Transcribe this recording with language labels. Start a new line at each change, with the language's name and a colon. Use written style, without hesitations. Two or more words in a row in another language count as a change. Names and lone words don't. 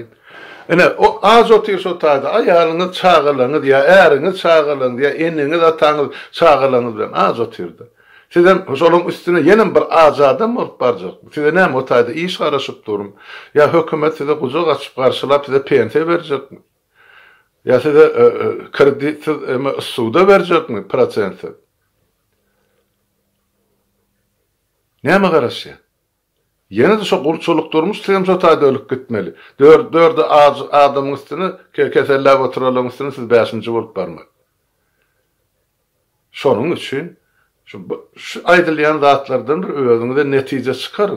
Turkmen: Ine o az otyr şo taýda aýalyňyz çağılaňyz ýa äriňiz çağılaňyz ýa eniňiz ataňyz çağılaňyz bilen az otyrdy. Sizden şolun üstüne yenim bir azadam bolup barjak. Size näme o taýda iş garaşyp durum? Ýa hökümet size guzak açyp garşylap size pensiýa berjekmi?
Turkish: Ya size kredi suda verecek mi prosenti?
Turkmen: Näme garaşy? Ýene de şo gurçuluk durmuş, siz şo taýda ölüp gitmeli. Dördü adamyň üstüne kesellap oturalaň üstüne siz 5-nji bolup barmak. Şonuň üçin şu aýdylýan zatlardan bir özüňize netije çykaryň.